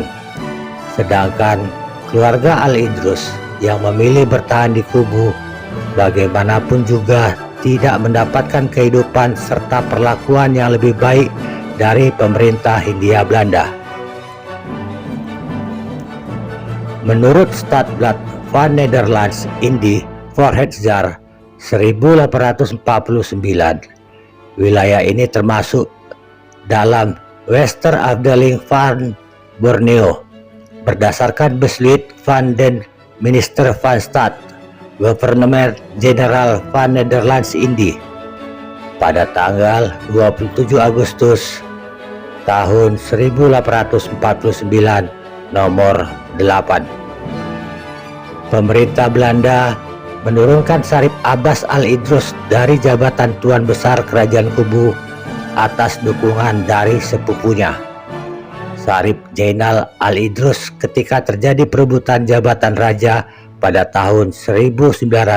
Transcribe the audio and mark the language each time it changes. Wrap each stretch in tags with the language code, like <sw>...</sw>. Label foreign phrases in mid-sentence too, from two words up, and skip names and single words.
<id>Sedangkan keluarga Al-Idrus yang memilih bertahan di Kubu bagaimanapun juga tidak mendapatkan kehidupan serta perlakuan yang lebih baik dari pemerintah Hindia Belanda. Menurut Stadblad van Nederlands Indie voor het jaar 1849, wilayah ini termasuk dalam Westerafdeling van Borneo berdasarkan Besluit van den Minister van Staat Gouvernement General van Nederlands Indie pada tanggal 27 Agustus tahun 1849 nomor 8. Pemerintah Belanda menurunkan Syarif Abbas Al-Idrus dari jabatan Tuan Besar Kerajaan Kubu atas dukungan dari sepupunya, Syarif Jainal Al-Idrus, ketika terjadi perebutan jabatan raja pada tahun 1911.</id>